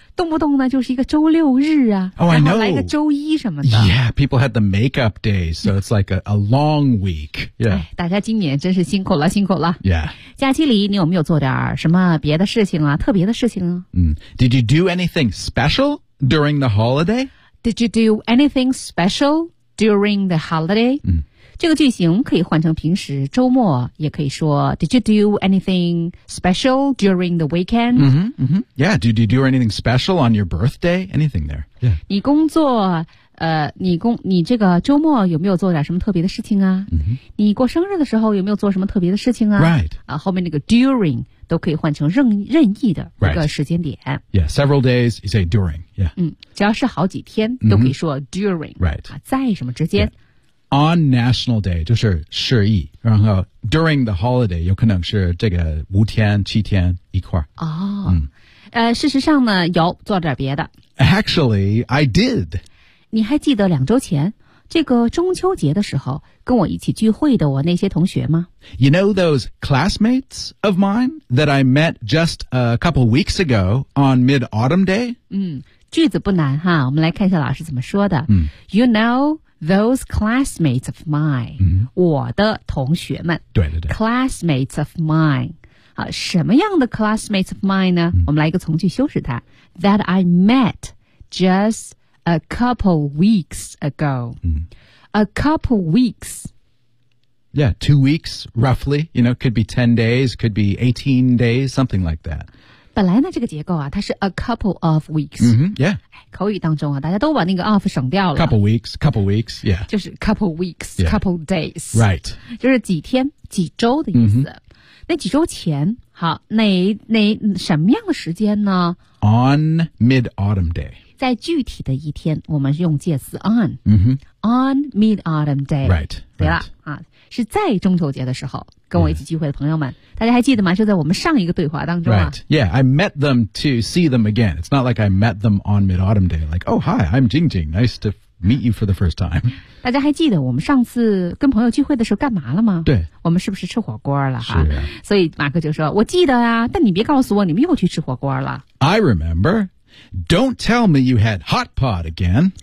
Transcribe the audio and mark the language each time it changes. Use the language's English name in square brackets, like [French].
[Chinese] 动不动呢，就是一个周六日啊。 [English] Oh, I know. [Chinese] 然后来个周一什么的。 [English] Yeah, people had the makeup days, so it's like a long week. Yeah. [Chinese] 大家今年真是辛苦了，辛苦了。 [English] Yeah. [Chinese] 假期里你有没有做点什么别的事情啊，特别的事情啊？ [English] Did you do anything special during the holiday? Did you do anything special during the holiday? [Chinese] 这个句型可以换成平时周末，也可以说 Did you do anything special during the weekend? [English] Yeah, did you do anything special on your birthday? Anything there?、Yeah. [Chinese] 你工作你这个周末有没有做点什么特别的事情啊、你过生日的时候有没有做什么特别的事情啊 [English] Right. [Chinese] 后面那个 during 都可以换成任意的一个时间点、 [English] right. Yeah, several days, you say during, yeah. [Chinese] 只要是好几天都可以说 during. [English] Right. [Chinese] 在什么之间、 yeah. On National Day, 就是十一，然后 during the holiday, 有可能是这个五天、七天一块儿。事实上呢，有做点别的。 [English] Actually, I did. [Chinese] 你还记得两周前，这个中秋节的时候，跟我一起聚会的我那些同学吗？ [English] You know those classmates of mine that I met just a couple weeks ago on Mid-Autumn Day? [Chinese] 句子不难哈，我们来看一下老师怎么说的。 [English] You know... Those classmates of mine,、我的同学们。 [Chinese] 对对对。 [English] Classmates of mine. [Chinese] 什么样的 classmates of mine 呢、嗯、我们来一个从句修饰它 that I met just a couple weeks ago、嗯、 [English] a couple weeks yeah 2 weeks roughly you know could be 10 days could be 18 days something like that [Chinese] 本来呢这个结构啊它是 a couple of weeks、 [English] mm-hmm, yeah [Chinese] 口语当中啊大家都把那个 of 省掉了 [English] couple weeks yeah 就是 couple weeks、yeah. couple days right [Chinese] 就是几天几周的意思、mm-hmm. 那几周前好哪什么样的时间呢 [English] on mid-autumn day [Chinese] 在具体的一天我们用介词 on、 [English] mm-hmm. on mid-autumn day right [Chinese] 对了、 [English] right. [Chinese] 啊是在中秋节的时候跟我一起聚会的朋友们、yeah. 大家还记得吗就在我们上一个对话当中、啊、 [English] Right, yeah, I met them to see them again It's not like I met them on mid-autumn day Like, oh, hi, I'm Jing Jing Nice to meet you for the first time [Chinese] 大家还记得我们上次跟朋友聚会的时候干嘛了吗对我们是不是吃火锅了哈是、啊、所以马克就说我记得啊但你别告诉我你们又去吃火锅了 [English] I remember Don't tell me you had hot pot again